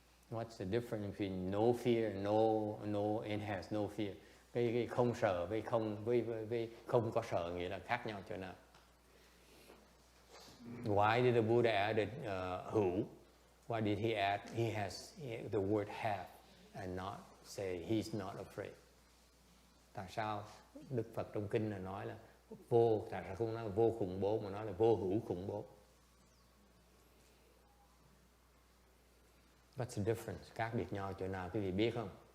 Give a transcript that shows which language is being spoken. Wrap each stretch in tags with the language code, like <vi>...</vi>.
<en>What's the difference between no fear, no and has no fear?</en> <vi>Cái không sợ với không có sợ nghĩa là khác nhau chỗ nào?</vi> <en>Why did the Buddha added hữu? Why did he add the word have and not say he's not afraid?</en> <vi>Tại sao Đức Phật trong kinh là nói là vô, tại sao không nói là vô khủng bố mà nói là vô hữu khủng bố?</vi> <en>What's the difference?</en> <vi>Khác biệt nhau chỗ nào quý vị biết không?</vi>